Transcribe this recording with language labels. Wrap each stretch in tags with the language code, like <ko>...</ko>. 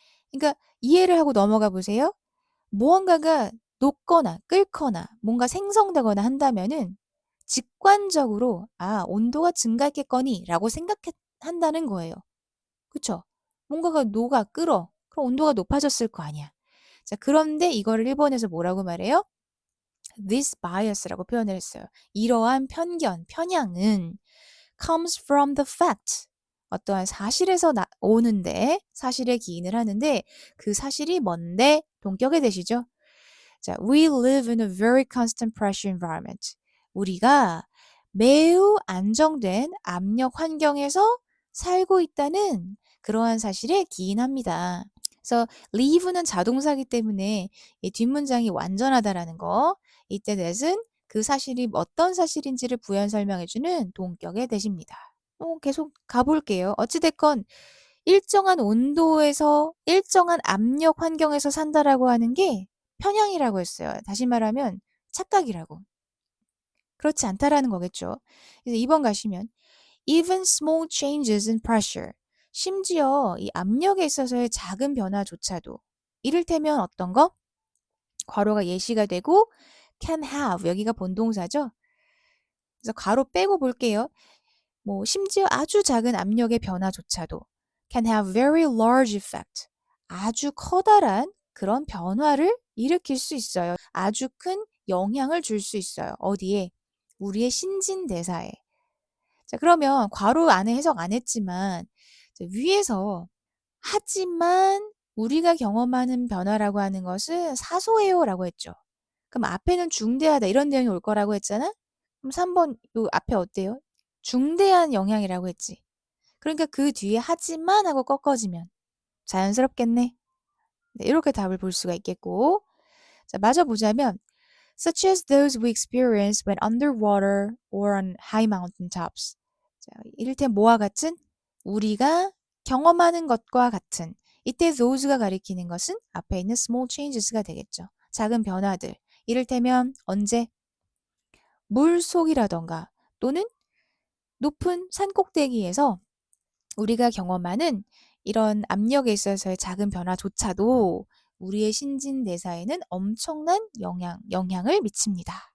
<ko>그러니까 이해를 하고 넘어가 보세요. 무언가가 녹거나 끓거나 뭔가 생성되거나 한다면은 직관적으로 온도가 증가했겠거니 라고 생각한다는 거예요. 그쵸? 뭔가가 녹아 끓어. 그럼 온도가 높아졌을 거 아니야. 자, 그런데 이거를 일본에서 뭐라고 말해요?</ko> <en>This bias</en> <ko>라고 표현을 했어요. 이러한 편견, 편향은</ko> <en>comes from the fact.</en> <ko>어떠한 사실에서 오는데 사실에 기인을 하는데 그 사실이 뭔데 동격에 대시죠.</ko> <en>자, we live in a very constant pressure environment.</en> <ko>우리가 매우 안정된 압력 환경에서 살고 있다는 그러한 사실에 기인합니다. 그래서 live는 자동사기 때문에 이 뒷문장이 완전하다라는 거. 이때 that은 그 사실이 어떤 사실인지를 부연 설명해주는 동격의 대시입니다. 계속 가볼게요. 어찌됐건 일정한 온도에서 일정한 압력 환경에서 산다라고 하는 게 편향이라고 했어요. 다시 말하면 착각이라고. 그렇지 않다라는 거겠죠. 그래서 2번 가시면</ko> <en>even small changes in pressure.</en> <ko>심지어 이 압력에 있어서의 작은 변화조차도 이를테면 어떤 거? 괄호가 예시가 되고 can have 여기가 본동사죠. 그래서 괄호 빼고 볼게요. 뭐 심지어 아주 작은 압력의 변화조차도</ko> <en>can have very large effect.</en> <ko>아주 커다란 그런 변화를 일으킬 수 있어요. 아주 큰 영향을 줄 수 있어요. 어디에? 우리의 신진대사에. 자, 그러면 괄호 안에 해석 안 했지만 위에서 하지만 우리가 경험하는 변화라고 하는 것은 사소해요라고 했죠. 그럼 앞에는 중대하다 이런 내용이 올 거라고 했잖아? 그럼 3번 요 앞에 어때요? 중대한 영향이라고 했지. 그러니까 그 뒤에 하지만 하고 꺾어지면 자연스럽겠네. 네, 이렇게 답을 볼 수가 있겠고.</ko> <en>자, 마저 보자면 such as those we experience when underwater or on high mountain tops.</en> <ko>자, 이를테면 뭐와 같은? 우리가 경험하는 것과 같은. 이때 those가 가리키는 것은 앞에 있는 small changes가 되겠죠. 작은 변화들. 이를테면 언제? 물속이라던가 또는 높은 산 꼭대기에서 우리가 경험하는 이런 압력에 있어서의 작은 변화조차도 우리의 신진대사에는 엄청난 영향을 미칩니다.</ko>